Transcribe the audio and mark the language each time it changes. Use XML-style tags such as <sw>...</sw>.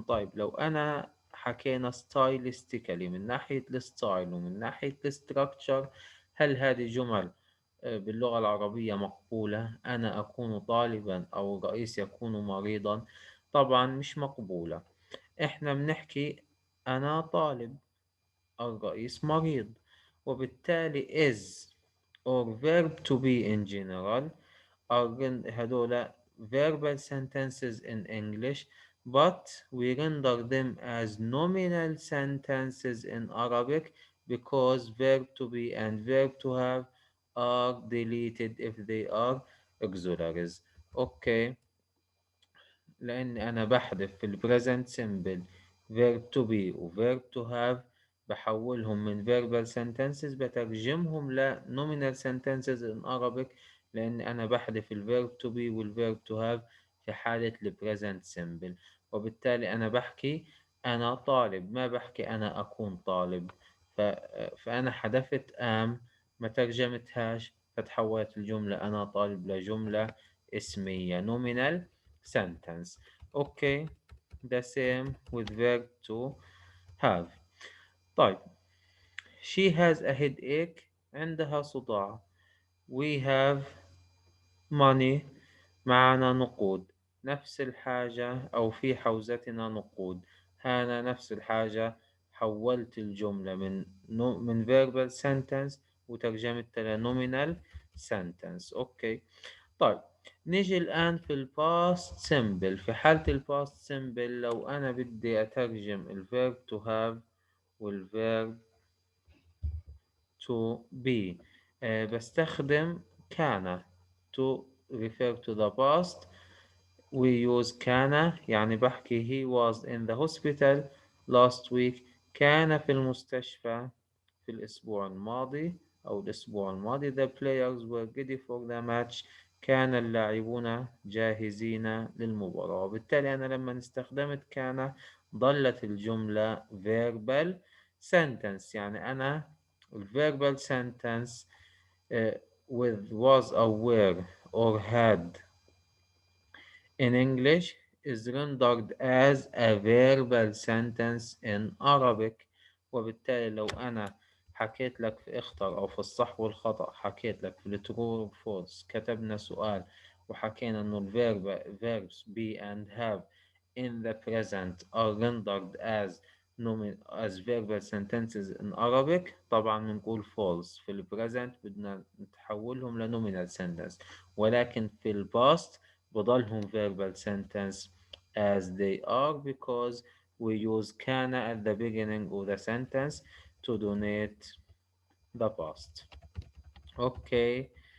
<ar>طيب لو أنا حكينا stylistically من ناحية الستايل ومن ناحية الستركتشر، هل هذه جمل باللغة العربية مقبولة؟ أنا أكون طالبا أو الرئيس يكون مريضا؟ طبعا مش مقبولة. إحنا بنحكي أنا طالب، الرئيس مريض، وبالتالي</ar> <en>is or verb to be in general</en> <ar>هدول</ar> <en>verbal sentences in English, but we render them as nominal sentences in Arabic because verb to be and verb to have are deleted if they are auxiliaries. Okay.</en> <ar>لأن أنا بحذف</ar> <en>في ال present simple verb to be و verb to have،</en> <ar>بحولهم من</ar> <en>verbal sentences</en> <ar>بترجمهم ل</ar> <en>nominal sentences in Arabic، لأن أنا بحذف ال verb to be وال verb to have</en> <ar>في حالة</ar> <en>ال present simple.</en> <ar>وبالتالي أنا بحكي أنا طالب، ما بحكي أنا أكون طالب. ف... فأنا حذفت am، ما ترجمتهاش، فتحولت الجملة أنا طالب لجملة اسمية nominal sentence.</ar> <en>Okay. The same with verb to have.</en> <ar>طيب</ar> <en>she has a headache.</en> <ar>عندها صداع.</ar> <en>We have money.</en> <ar>معنا نقود. نفس الحاجة أو في حوزتنا نقود. هنا نفس الحاجة، حولت الجملة من verbal sentence وترجمتها ل nominal sentence. أوكي. طيب نيجي الآن في الباست سيمبل. في حالة الباست سيمبل لو أنا بدي أترجم الفيرب to have والفيرب to be، بستخدم كان</ar> <en>to refer to the past. we use كان،</en> <ar>يعني بحكي</ar> <en>he was in the hospital last week.</en> <ar>كان في المستشفى في الأسبوع الماضي أو الأسبوع الماضي.</ar> <en>The players were ready for the match.</en> <ar>كان اللاعبون جاهزين للمباراة. وبالتالي أنا لما استخدمت كان ظلت الجملة verbal sentence. يعني أنا</ar> <en>verbal sentence with was or were or had in English is rendered as a verbal sentence in Arabic.</en> <ar>وبالتالي لو أنا حكيت لك في اختر أو في الصح والخطأ، حكيت لك في الترو والفولس، كتبنا سؤال وحكينا إنه</ar> <en>verbs be and have in the present are rendered as verbal sentences in Arabic،</en> <ar>طبعا بنقول false.</ar> <en>في ال present</en> <ar>بدنا نتحولهم</ar> <en>ل nominal sentence،</en> <ar>ولكن في ال</ar> <en>past</en> <ar>بضلهم</ar> <en>verbal sentence as they are because we use كان at the beginning of the sentence to denote the past. Okay.</en>